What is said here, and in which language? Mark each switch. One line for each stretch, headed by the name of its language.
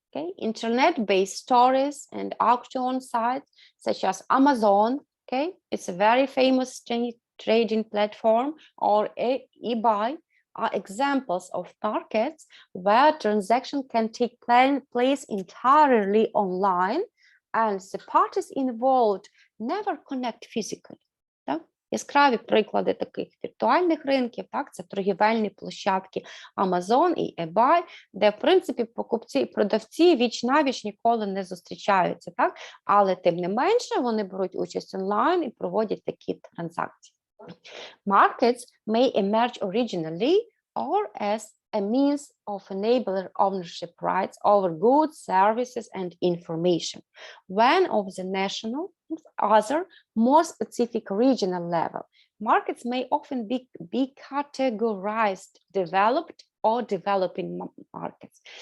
English: Okay, internet-based stores and auction sites such as Amazon, okay, it's a very famous trading platform, or eBay are examples of markets where transaction can take place entirely online and the parties involved never connect physically.
Ukrainian: Так? Яскраві приклади таких віртуальних ринків, так, це торгівельні площадки Amazon і eBay, де, в принципі, покупці і продавці віч-навіч ніколи не зустрічаються, так? Але, тим не менше, вони беруть участь онлайн і проводять такі транзакції.
English: Markets may emerge originally or as a means of enabling ownership rights over goods, services, and information, when of the national, other, more specific regional level. Markets may often be categorized developed or developing markets.